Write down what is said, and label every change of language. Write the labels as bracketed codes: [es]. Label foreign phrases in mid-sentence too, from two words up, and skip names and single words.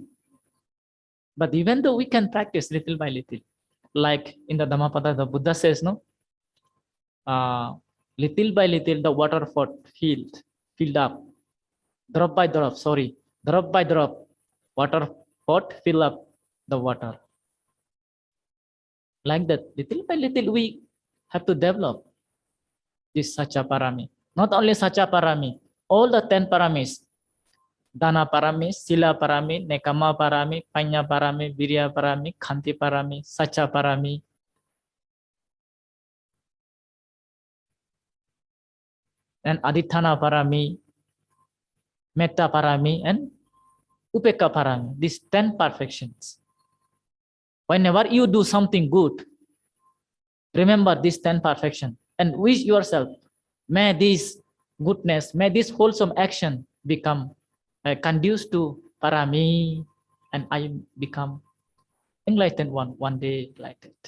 [en] But even though we can practice little by little, like in the Dhammapada, the Buddha says, no, little by little the water pot filled up, drop by drop, water pot fill up the water. Like that, little by little we have to develop this [pi] Sacha Parami. [en] Not only [pi] Sacha Parami, [en] all the 10 paramis, [pi] Dana Parami, Sila Parami, Nekama Parami, Panya Parami, Virya Parami, Khanti Parami, Sacha Parami, [en] and [pi] Adithana Parami, Metta Parami, [en] and [pi] Upeka Parami. [en] These 10 perfections. Whenever you do something good, remember these 10 perfections and wish yourself, may this goodness, may this wholesome action become conducive to Parami, and I become enlightened one day like that.